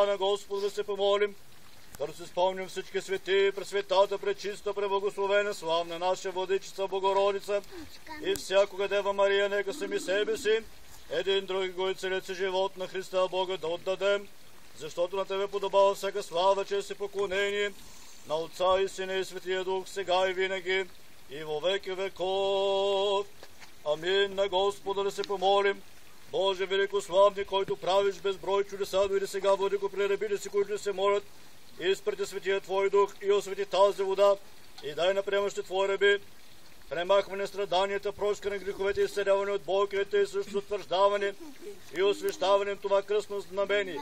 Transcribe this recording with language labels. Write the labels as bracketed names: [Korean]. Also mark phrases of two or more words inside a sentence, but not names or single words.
[Bulgarian] На Господа да се помолим, като се спомним всички свети, пресветата, пречиста, преблагословена, славна наша Владичица Богородица и всякога Дева Мария, нека сами себе си, един други го и целеци живот на Христа Бога да отдадем, защото на Тебе подобава всяка слава, чест и поклонение, на Отца и Сина и Светия Дух, сега и винаги, [Church Slavic] и во веки веков. Амин. [Bulgarian] На Господа да се помолим. Боже великославни, който правиш безброй чудеса, дойди сега, владико, при рабите си, които се молят, изпрати Светия Твой Дух и освети тази вода, и дай на приемащите Твои раби премахване страданията, прошка на греховете, изцеляване от болките и също утвърждаване и освещаване това кръстно знамение.